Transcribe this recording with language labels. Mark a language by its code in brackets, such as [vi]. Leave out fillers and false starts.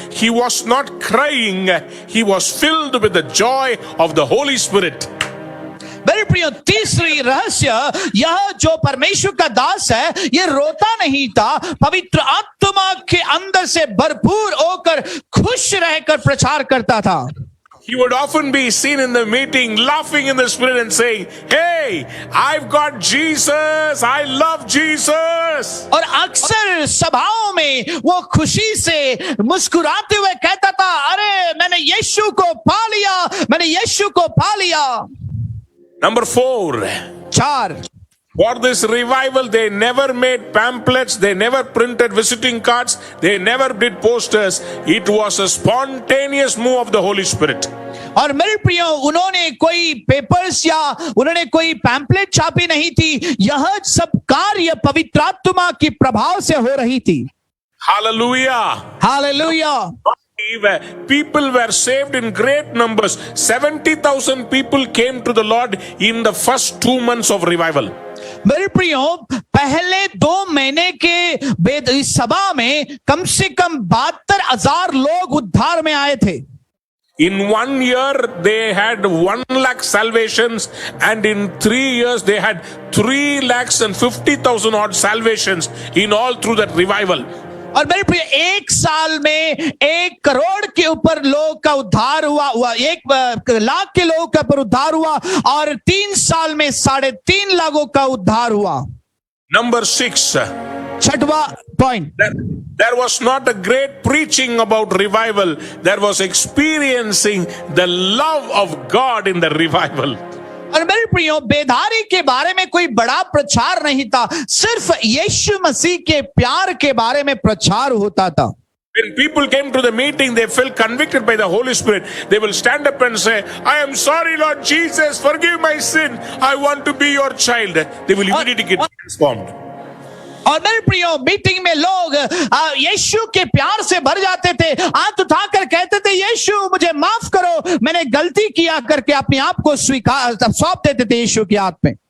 [en] He was not crying. He was filled with the joy of the Holy Spirit. [hi] मेरे प्रियो, तीसरी रहस्य, यह जो परमेश्वर का दास है, यह रोता नहीं था, पवित्र आत्मा के अंदर से भरपूर होकर खुश रहकर प्रचार करता था. [en] He would often be seen in the meeting laughing in the spirit and saying, "Hey, I've got Jesus. I love Jesus." [hi] और अक्सर सभाओं में वो खुशी से मुस्कुराते हुए कहता था, अरे मैंने यीशु को पा लिया, मैंने यीशु को पा लिया. [en] Number 4. [hi] 4. [en] For this revival, they never made pamphlets, they never printed visiting cards, they never did posters. It was a spontaneous move of the Holy Spirit. [hi] और मेरे प्रियो, उन्होंने कोई पेपर्स या उन्होंने कोई पैम्पलेट छापी नहीं थी. यह सब कार्य पवित्र आत्मा के प्रभाव से हो रही थी. [en] Hallelujah. Hallelujah. People were saved in great numbers. 70,000 people came to the Lord in the first 2 months of revival. [hi] मेरे प्रियो, पहले 2 महीने के इस सभा में कम से कम 72,000 लोग उद्धार में आए थे. [en] In 1 year, they had 1 lakh salvations, and in 3 years, they had 3,50,000 odd salvations in all through that revival. [hi] और मेरे प्रिय, 1 साल में 1 करोड़ के ऊपर लोग का उद्धार हुआ, 1 लाख के लोगों का ऊपर उद्धार हुआ और 3 साल में 3.5 लाखों का उद्धार हुआ. [en] Number 6. [hi] 6वां point. [en] There was not a great preaching about revival. There was experiencing the love of God in the revival. [hi] और मेरे प्रियो, बेदारी के बारे में कोई बड़ा प्रचार नहीं था, सिर्फ यीशु मसीह के प्यार के बारे में प्रचार होता था. [en] When people came to the meeting, they felt convicted by the Holy Spirit. They will stand up and say, "I am sorry, Lord Jesus, forgive my sin. I want to be your child." They will immediately get transformed. [hi] और मेरे प्रियो, meeting में लोग यीशु के प्यार से भर जाते थे, हाथ उठाकर कहते थे, यीशु मुझे माफ करो, मैंने गलती किया करके अपने आप को स्वीकार सौंप देते थे यीशु के हाथ में.